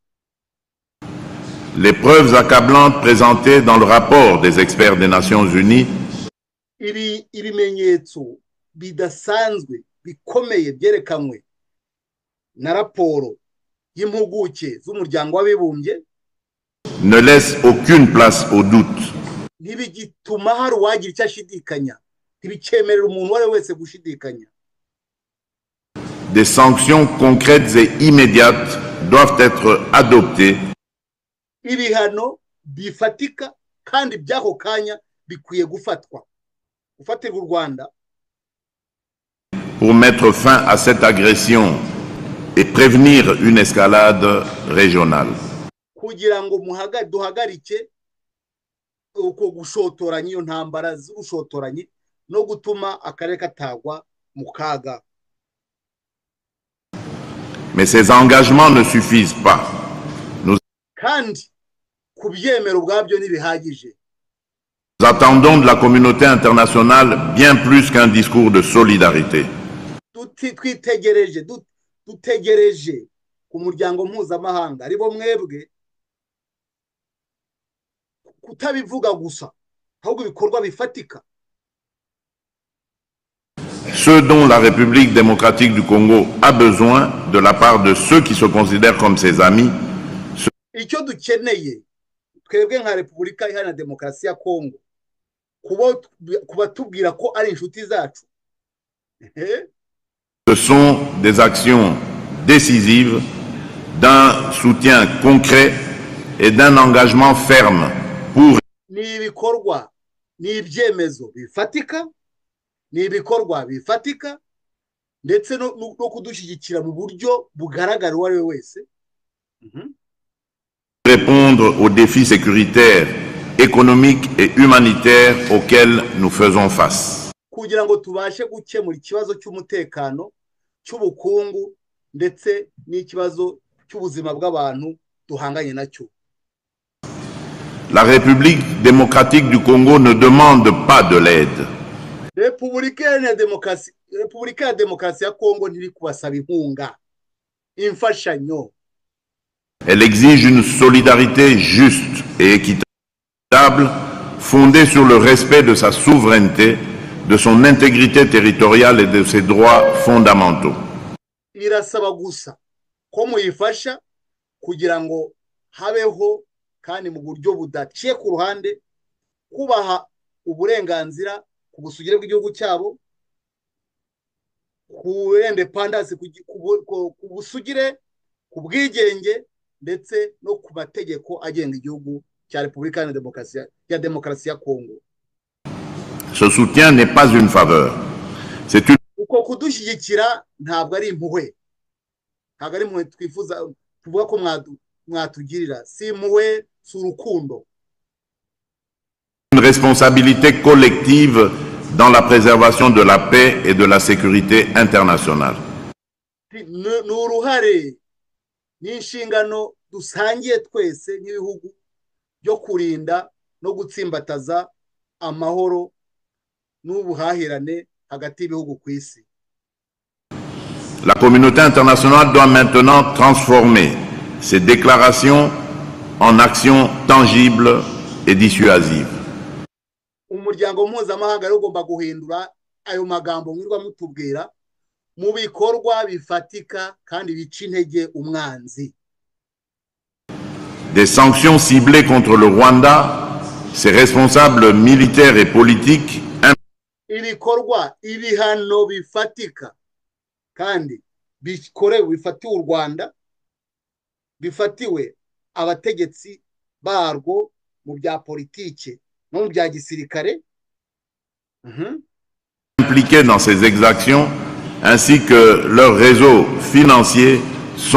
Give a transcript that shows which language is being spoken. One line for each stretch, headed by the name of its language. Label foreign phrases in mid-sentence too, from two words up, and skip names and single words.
French: Les preuves accablantes présentées dans le rapport des experts des Nations Unies
Kinyarwanda: ibimenyetso bidasanzwe bikomeye byerekanywe na raporo y'impuguke z'umuryango w'abibumbye
French: ne laissent aucune place au doute.
Kinyarwanda: ntibigituma hari uwagira icyo ashidikanya, ntibikemerera umuntu uwo ari we wese gushidikanya.
French: Des sanctions concrètes et immédiates doivent être adoptées
Kinyarwanda: ibihano bifatika kandi by'ako kanya bikwiye gufatirwa u Rwanda
French: pour mettre fin à cette agression et prévenir une escalade régionale.
Kinyarwanda: kugira ngo duhagarike uko gushotoranya, iyo ntambara z'ubushotoranyi no gutuma akarere katagwa mu kaga.
French: Mais ces engagements ne suffisent pas.
Kinyarwanda: kandi kubyemera ubwabyo ntibihagije.
French: Nous attendons de la communauté internationale bien plus qu'un discours de solidarité.
Kinyarwanda: dutegereje ku muryango mpuzamahanga aribo mwebwe kutabivuga gusa, ahubwo ibikorwa bifatika.
French: Ce dont la République démocratique du Congo a besoin de la part de ceux qui se considèrent comme ses amis.
Kinyarwanda: Icyo dukeneye twebwe nka Repubulika Iharanira Demokarasi ya Kongo kuba tubwira ko ari inshuti zacu.
French: Ce sont des actions décisives, d'un soutien concret et d'un engagement ferme pour
Kinyarwanda: ni ibikorwa, ni ibyemezo bifatika, ni ibikorwa bifatika ndetse no kudushyigikira mu buryo bugaragara uwo ari we wese.
French: Répondre aux défis sécuritaires, économiques et humanitaires auxquels nous faisons face.
Kinyarwanda: Kugira ngo tubashe gukemura ikibazo cy'umutekano, cy'ubukungu ndetse n'ikibazo cy'ubuzima bw'abantu duhanganye nacyo.
French: La République démocratique du Congo ne demande pas de l'aide.
Kinyarwanda: Repubulika ya Demokarasi ya Kongo ntiri kubasaba inkunga, imfashanyo.
French: Elle exige une solidarité juste et équitable, fondée sur le respect de sa souveraineté, de son intégrité territoriale et de ses droits fondamentaux.
Kinyarwanda: irasaba gusa ko muyifasha kugira ngo habeho kandi mu buryo budaciye ku ruhande kubaha uburenganzira ku busugire bw'igihugu cyabo, ku independence, ku busugire, ku bwigenge ndetse no ku mategeko agenga igihugu cya Repubulika ya Demokarasi ya Kongo.
French: Ce soutien n'est pas une faveur. C'est une
Kinyarwanda: Uko kudushyigikira ntabwo ari impuhwe, ntabwo ari impuhwe twifuza tuvuga ko mwatugirira, si impuhwe, si urukundo.
French: responsabilité collective dans la préservation de la paix et de la sécurité internationale.
Kinyarwanda: Ni uruhare n'inshingano dusangiye twese nk'ibihugu byo kurinda no gutsimbataza amahoro n'ubuhahirane hagati y'ibihugu ku isi.
French: La communauté internationale doit maintenant transformer ces déclarations en actions tangibles et dissuasives.
Kinyarwanda: Umuryango mpuzamahanga rero ugomba guhindura ayo magambo mwirwa mutubwira mu bikorwa bifatika kandi bica intege umwanzi.
French: Des sanctions ciblées contre le Rwanda, ses responsables militaires et politiques.
Kinyarwanda: Ibikorwa, ibihano bifatika kandi bikorewe bifatiwe u Rwanda, bifatiwe abategetsi barwo mu bya politike no mu bya gisirikare
French: Impliqués dans ces exactions, ainsi que leurs réseaux financiers sont